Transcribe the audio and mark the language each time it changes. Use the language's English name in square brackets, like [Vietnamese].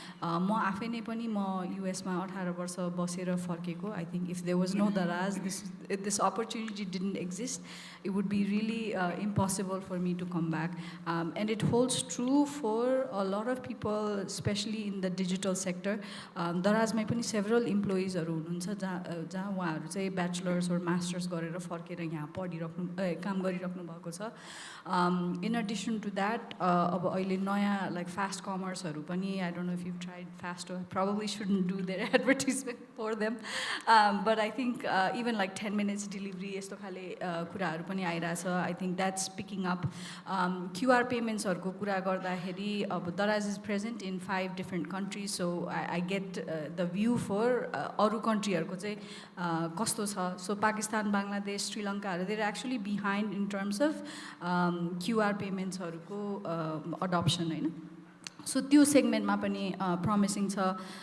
[Nepali] म आफै नै पनि म युएसमा 18 वर्ष बसेर फर्केको. [English] I think if there was no Daraz, this opportunity didn't exist, it would be really impossible for me to come back. And it holds true for a lot of people, especially in the digital sector. [Nepali] Darazमै पनि several employeesहरू हुनुहुन्छ जहाँ उहाँहरू चाहिँ bachelors or masters गरेर फर्केर यहाँ काम गरिराख्नु भएको छ. [English] In addition to that, [Nepali] अब अहिले नयाँ [English] like fast commerceहरू पनि, I don't know if you've tried fast, I probably shouldn't do their advertisement for them, but I think even like 10 minutes delivery [Nepali] यस्तो खाले कुराहरू पनि आइरहेछ. [English] I think that's picking up. QR paymentsहरूको कुरा गर्दाखेरि अब Daraz is present in 5 different countries, so I get the view for [Nepali] अरू countryहरूको चाहिँ कस्तो छ. [English] So Pakistan, Bangladesh, Sri Lanka, they're actually behind in terms of QR paymentsहरूको adoption हैन. [Nepali] So त्यो सेगमेन्टमा पनि promising छ.